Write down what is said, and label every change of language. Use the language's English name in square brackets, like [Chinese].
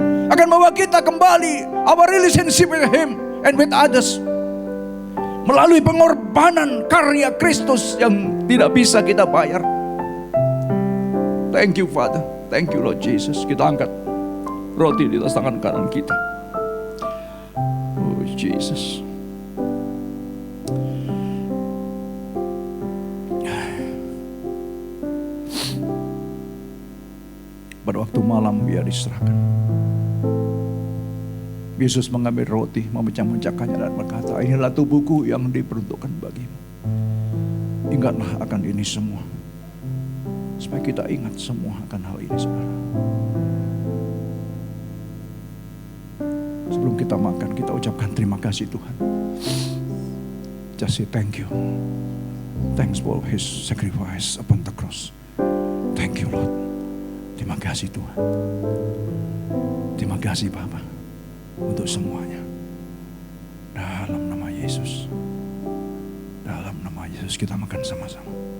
[English] Akan membawa kita kembali our relationship with Him and with others. [Indonesian] Melalui pengorbanan karya Kristus yang tidak bisa kita bayar. [English] Thank you, Father. Thank you, Lord Jesus. [Indonesian] Kita angkat roti di atas tangan kanan kita. [English] Oh, Jesus. [Indonesian] Pada waktu malam Dia diserahkan, Yesus mengambil roti, memecah-mecahkannya dan berkata, inilah tubuhku yang diperuntukkan bagimu. Ingatlah akan ini semua. Supaya kita ingat semua akan hal ini, saudara. Sebelum kita makan, kita ucapkan terima kasih Tuhan. [English] Just say thank you. Thanks for His sacrifice upon the cross. Thank you, Lord. [Indonesian] Terima kasih Tuhan. Terima kasih Bapa untuk semuanya. Dalam nama Yesus. Dalam nama Yesus kita makan sama-sama.